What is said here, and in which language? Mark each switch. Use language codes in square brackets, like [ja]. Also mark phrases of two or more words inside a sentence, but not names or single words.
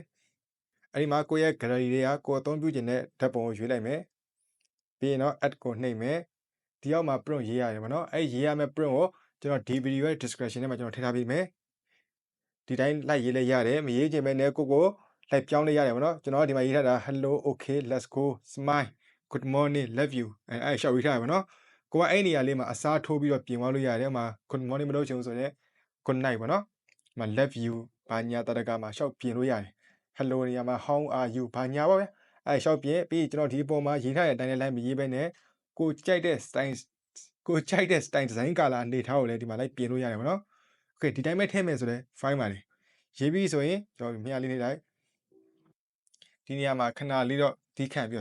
[my] အဲ့ဒီမှာကိုယ့်ရဲ့ gallery တွေကကိုအသုံးပြုခြင်းတဲ့ဓာတ်ပုံကိုရွေးလိုက်မယ်ပြီးရင်တော့ add ကိုနှိပ်မယ်ဒီအောက်မှာ prompt ရေးရတယ်ဗောနော်အဲ့ရေးရမယ့် prompt ကိုကျွန်တော်ဒီ video ရဲ့ description ထဲမှာကျွန်တော်ထည့်ထားပေးမယ်ဒီတိုင်းလိုက်ရေးလိုက်ရတယ်မရေးချင်ပဲနဲ့ကိုလိုက်ပြောင်းလိုက်ရတယ်ဗောနော်ကျွန်တော်ဒီမှာရေးထားတာ [en] hello okay let's go smile good morning love you [my] အဲ့ရှောက်ရေးထားရဗောနော်ကိုကအဲ့နေရာလေးမှာအစားထိုးပြီးတော့ပြင်သွားလို့ရတယ်မှာ [en] good morning [my] မလုပ်ချင်ဘူးဆိုတော့ [en] good night [my] ဗောနော်မှာ [en] love you [my] ဘာညာတတကမှာရှောက်ပြင်လို့ရတယ် hello နေရာမှာ how [en] are you [my] ဘာညာပါဗျအဲ့ရှောက်ပြင်ပြီးကျွန်တော်ဒီပုံမှာရေးထားတဲ့အတိုင်းလိုက်မရေးပဲနဲ့ကိုကြိုက်တဲ့ style ကိုကြိုက်တဲ့ [en] style design color [my] အနေထားကိုလည်းဒီမှာလိုက်ပြင်လို့ရတယ်ဗော နော် okay ဒီတိုင်းပဲထည့်မယ်ဆိုတဲ့ file ပါလေရေးပြီးဆိုရင်ကျွန်တော်မြားလေးနေလိုက်ဒီနေရာမှာခဏလေးတော့ဒီခံပြီး